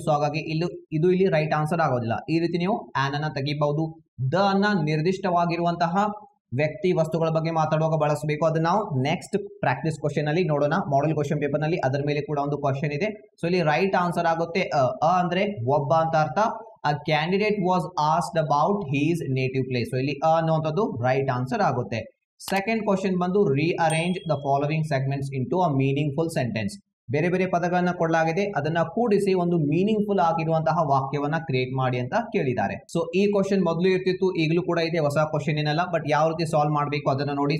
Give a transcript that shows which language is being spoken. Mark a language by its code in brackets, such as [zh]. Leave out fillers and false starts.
[kn] So ಹಾಗಾಗಿ ಇಲ್ಲಿ right answer ಆಗೋದಿಲ್ಲ. ಈ ರೀತಿ ನೀವು ಆನ್ ಅನ್ನ ತೆಗಿಬಹುದು. ದ ಅನ್ನ ನಿರ್ದಿಷ್ಟವಾಗಿರುವಂತಹ ವ್ಯಕ್ತಿ ವಸ್ತುಗಳ ಬಗ್ಗೆ ಮಾತಾಡುವಾಗ ಬಳಸಬೇಕು. ಅದನ್ನ ನಾವು ನೆಕ್ಸ್ಟ್ ಪ್ರಾಕ್ಟೀಸ್ ಕ್ವಶನ್ ಅಲ್ಲಿ ನೋಡೋಣ. ಮಾಡೆಲ್ ಕ್ವಶನ್ ಪೇಪರ್ ನಲ್ಲಿ ಅದರ ಮೇಲೆ ಕೂಡ ಒಂದು ಕ್ವಶನ್ ಇದೆ. ಸೊ ಇಲ್ಲಿ ರೈಟ್ ಆನ್ಸರ್ ಆಗುತ್ತೆ ಅಂದ್ರೆ ಒಬ್ಬ ಅಂತ ಅರ್ಥ. [en] A candidate was asked about his native place. [kn] So ಇಲ್ಲಿ ಅನ್ನುವಂಥದ್ದು ರೈಟ್ ಆನ್ಸರ್ ಆಗುತ್ತೆ. ಸೆಕೆಂಡ್ ಕ್ವಶನ್ ಬಂದು [en] Rearrange the following segments into a meaningful sentence. [kn] ಬೇರೆ ಬೇರೆ ಪದಗಳನ್ನ ಕೊಡಲಾಗಿದೆ, ಅದನ್ನ ಕೂಡಿಸಿ ಒಂದು ಮೀನಿಂಗ್ಫುಲ್ ಆಗಿರುವಂತಹ ವಾಕ್ಯವನ್ನ ಕ್ರಿಯೇಟ್ ಮಾಡಿ ಅಂತ ಕೇಳಿದ್ದಾರೆ. ಸೊ ಈ ಕ್ವಶನ್ ಮೊದಲು ಇರ್ತಿತ್ತು, ಈಗಲೂ ಕೂಡ ಇದೆ, ಹೊಸ ಕ್ವಶನ್ ಏನಲ್ಲ. ಬಟ್ ಯಾವ ರೀತಿ ಸಾಲ್ವ್ ಮಾಡಬೇಕು ಅದನ್ನ ನೋಡಿ.